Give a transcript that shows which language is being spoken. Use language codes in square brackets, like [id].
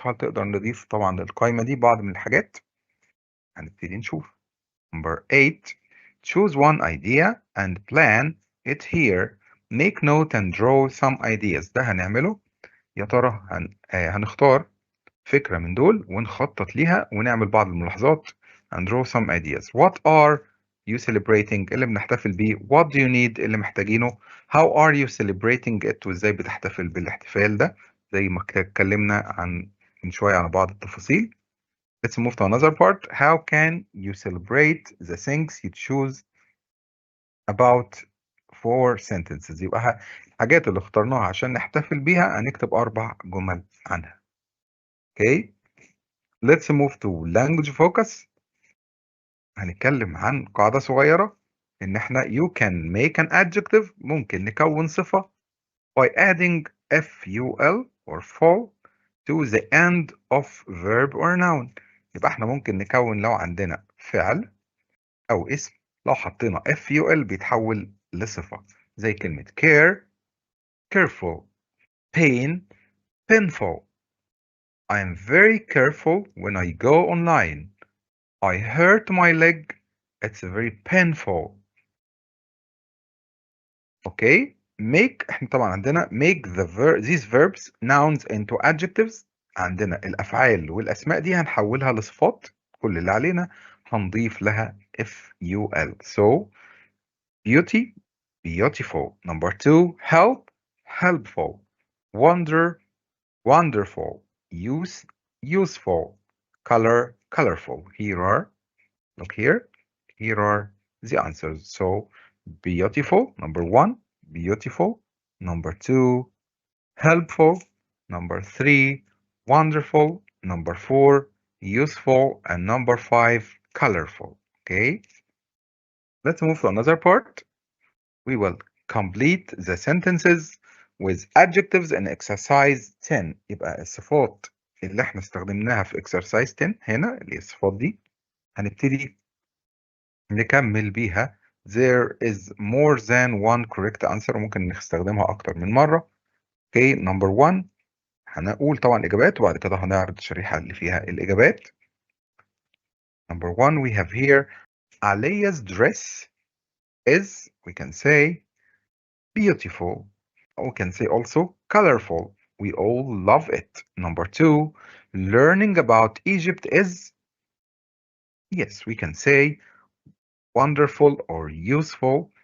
[ar] هل تقدر نضيف طبعا للقائمة دي بعض من الحاجات؟ هنبتدي نشوف. [en] Number 8. Choose one idea and plan it here. Make note and draw some ideas. [ar] ده هنعمله. يا ترى هنختار فكرة من دول ونخطط ليها ونعمل بعض الملاحظات [en] and draw some ideas. What are you celebrating [ar] اللي بنحتفل بيه؟ [en] What do you need [ar] اللي محتاجينه؟ [en] How are you celebrating it [ar] وازاي بتحتفل بالاحتفال ده؟ زي ما اتكلمنا من شوية عن بعض التفاصيل. [en] Let's move to another part. How can you celebrate the things you choose about 4 sentences؟ [ar] يبقى الحاجات اللي اخترناها عشان نحتفل بيها هنكتب 4 جمل عنها. [en] Okay, let's move to language focus. [ar] هنتكلم عن قاعدة صغيرة إن إحنا [en] you can make an adjective [ar] ممكن نكون صفة [en] by adding ful or full to the end of verb or noun. [ar] يبقى إحنا ممكن نكون لو عندنا فعل أو اسم لو حطينا ful بيتحول لصفة زي كلمة care, careful, pain, painful. [en] I am very careful when I go online. I hurt my leg. It's very painful. [ar] اوكي. [en] make [ar] احنا طبعا عندنا [en] make these verbs nouns into adjectives. [ar] عندنا الافعال والاسماء دي هنحولها لصفات. كل اللي علينا هنضيف لها ful. [en] so beauty beautiful. number 2 help helpful. wonder wonderful. use useful. color colorful. Here are, look here, here are the answers. So beautiful, number 1, beautiful. Number 2, helpful. Number 3, wonderful. Number 4, useful. And number 5, colorful. Okay, let's move to another part. We will complete the sentences with adjectives in exercise 10. [ar] يبقى الصفات اللي احنا استخدمناها في exercise 10 هنا اللي هي الصفات دي هنبتدي نكمل بيها. [en] There is more than one correct answer. [ar] ممكن نستخدمها أكتر من مرة. [en] Okay, number 1 [ar] هنقول طبعا إجابات وبعد كده هنعرض الشريحة اللي فيها الإجابات. [en] Number 1 we have here Aliya's dress is, we can say, beautiful. We can say also colorful. We all love it. Number 2, learning about Egypt is, yes, we can say wonderful or useful.